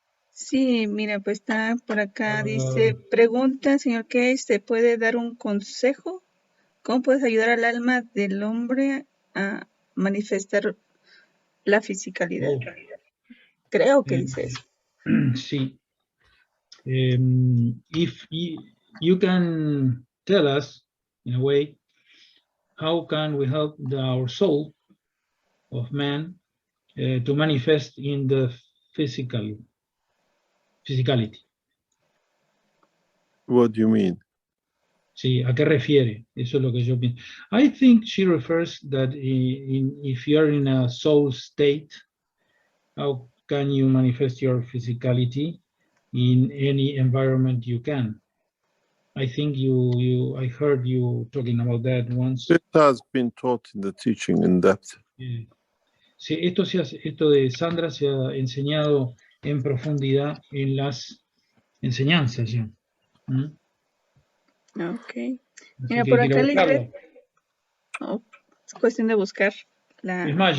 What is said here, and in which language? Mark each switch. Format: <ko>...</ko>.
<es>Sí, mira, pues está por acá, dice, pregunta, señor Keshe, ¿se puede dar un consejo? ¿Cómo puedes ayudar al alma del hombre a manifestar la fisicalidad? Creo que dice eso. Sí.</es> <en>If you can tell us, in a way, how can we help our soul of man to manifest in the physicality? What do you mean?</en> <es>Sí, ¿a qué refiere? Eso es lo que yo pienso.</es> <en>I think she refers that if you're in a soul state, how can you manifest your physicality in any environment you can? I think I heard you talking about that once. It has been taught in the teaching in depth.</en> <es>Sí, esto de Sandra se ha enseñado en profundidad en las enseñanzas ya. Ok. Así Mira, que por quiero acá buscarlo. Lisbeth. Oh, es cuestión de buscar la Es más,</es>